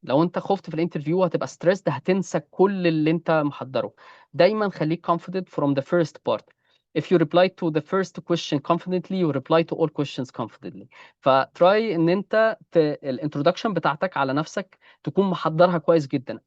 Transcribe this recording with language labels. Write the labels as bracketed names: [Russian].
[Arabic] لو انت خفت في الانترفيو هتبقى ستريسد، هتنسى كل اللي انت محضره. دايما خليك [English] confident from the first part. if you reply to the first question confidently you reply to all questions confidently. [Arabic] فتراي ان انت الانترودكشن بتاعتك على نفسك تكون محضرها كويس جدا.